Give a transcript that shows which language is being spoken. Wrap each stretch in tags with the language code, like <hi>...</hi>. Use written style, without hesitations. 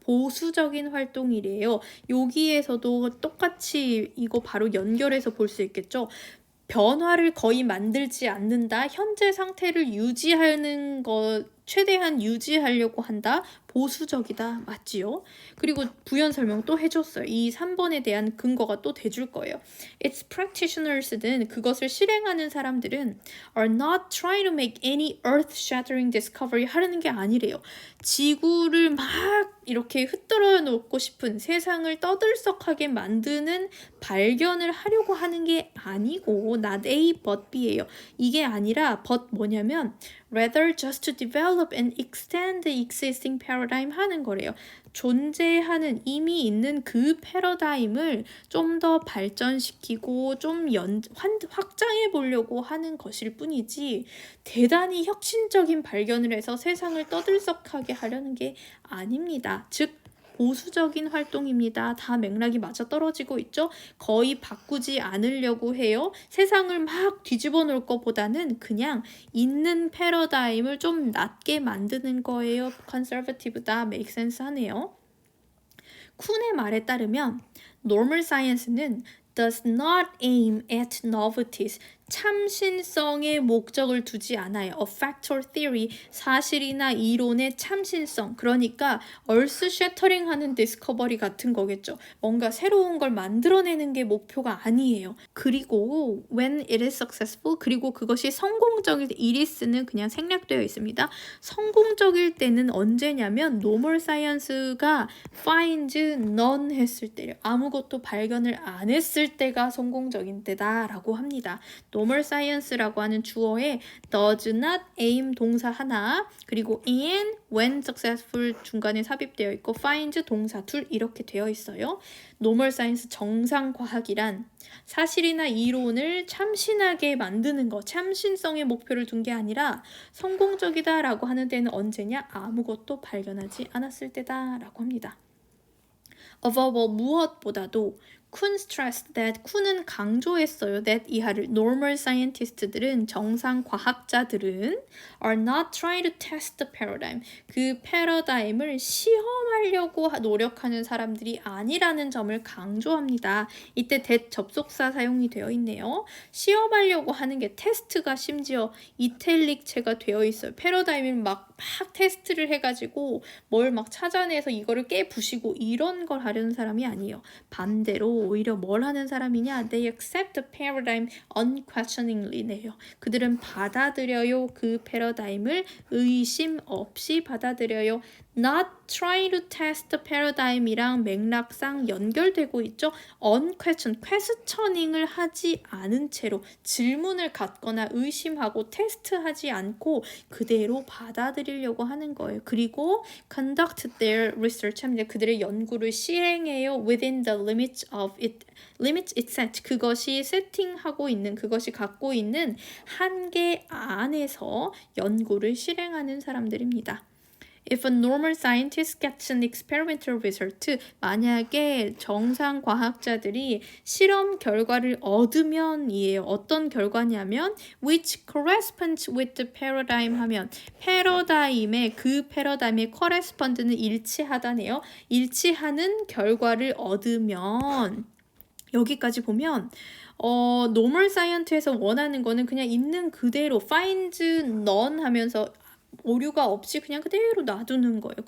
<ko>보수적인 활동이래요. 여기에서도 똑같이 이거 바로 연결해서 볼 수 있겠죠. 변화를 거의 만들지 않는다. 현재 상태를 유지하는 것 최대한 유지하려고 한다. 보수적이다. 맞지요? 그리고 부연 설명 또 해줬어요. 이 3번에 대한 근거가 또 돼줄 거예요.</ko> <en>Its practitioners는</en> <ko>그것을 실행하는 사람들은</ko> <en>are not trying to make any earth-shattering discovery</en> <ko>하려는 게 아니래요. 지구를 막 이렇게 흩뜨려 놓고 싶은 세상을 떠들썩하게 만드는 발견을 하려고 하는 게 아니고</ko> <en>not A but B</en> <ko>예요. 이게 아니라</ko> <en>but</en> <ko>뭐냐면</ko> <en>rather just to develop and extend the existing paradigm</en> <ko>하는 거래요. 존재하는 이미 있는 그 패러다임을 좀 더 발전시키고 좀 확장해 보려고 하는 것일 뿐이지 대단히 혁신적인 발견을 해서 세상을 떠들썩하게 하려는 게 아닙니다. 즉 보수적인 활동입니다. 다 맥락이 맞아떨어지고 있죠? 거의 바꾸지 않으려고 해요. 세상을 막 뒤집어 놓을 것보다는 그냥 있는 패러다임을 좀 낮게 만드는 거예요. conservative다.</ko> <en>make sense</en> <ko>하네요. 쿤의 말에 따르면 normal science는</ko> <en>does not aim at novelties.</en> <ko>참신성에 목적을 두지 않아요.</ko> <en>A factor theory,</en> <ko>사실이나 이론의 참신성. 그러니까</ko> <en>earth shattering</en> <ko>하는 discovery 같은 거겠죠. 뭔가 새로운 걸 만들어내는 게 목표가 아니에요. 그리고</ko> <en>when it is successful,</en> <ko>그리고 그것이 성공적일 때, it is는 그냥 생략되어 있습니다. 성공적일 때는 언제냐면 normal science가</ko> <en>finds none</en> <ko>했을 때요. 아무것도 발견을 안 했을 때가 성공적인 때다 라고 합니다. normal science라고 하는 주어에</ko> <en>does not aim</en> <ko>동사 하나, 그리고</ko> <en>and when successful</en> <ko>중간에 삽입되어 있고 finds 동사 둘 이렇게 되어 있어요. normal science 정상과학이란 사실이나 이론을 참신하게 만드는 것, 참신성의 목표를 둔 게 아니라 성공적이다 라고 하는 때는 언제냐? 아무것도 발견하지 않았을 때다 라고 합니다.</ko> <en>above all,</en> <ko>무엇보다도 쿤</ko> <en>stressed that,</en> <ko>쿤은 강조했어요.</ko> <en>that 이하를 normal scientist들은</en> <ko>정상 과학자들은</ko> <en>are not trying to test the paradigm.</en> <ko>그 패러다임을 시험하려고 노력하는 사람들이 아니라는 점을 강조합니다. 이때 that 접속사 사용이 되어 있네요. 시험하려고 하는 게 테스트가 심지어 이탈릭체가 되어 있어요. 패러다임을 막 테스트를 해가지고 뭘 막 찾아내서 이거를 깨부시고 이런 걸 하려는 사람이 아니에요. 반대로 오히려 뭘 하는 사람이냐?</ko> <en>They accept the paradigm unquestioningly네요.</en> <ko>그들은 받아들여요. 그 패러다임을 의심 없이 받아들여요.</ko> <en>Not trying to test the paradigm이랑 맥락상 연결되고 있죠.</en> <ko>questioning을 하지 않은 채로 질문을 갖거나 의심하고 테스트하지 않고 그대로 받아들이려고 하는 거예요. 그리고</ko> <en>conduct their research</en> <ko>합니다. 그들의 연구를 실행해요.</ko> <en>within the limits it set.</en> <ko>그것이 세팅하고 있는, 그것이 갖고 있는 한계 안에서 연구를 실행하는 사람들입니다.</ko> <en>If a normal scientist gets an experimental result,</en> <ko>만약에 정상 과학자들이 실험 결과를 얻으면이에요. 어떤 결과냐면</ko> <en>which corresponds with the paradigm</en> <ko>하면 패러다임의 그 패러다임의 correspond는 일치하다네요. 일치하는 결과를 얻으면 여기까지 보면 normal science에서 원하는 거는 그냥 있는 그대로</ko> <en>finds none</en> <ko>하면서 오류가 없이 그냥 그대로 놔두는 거예요.</ko>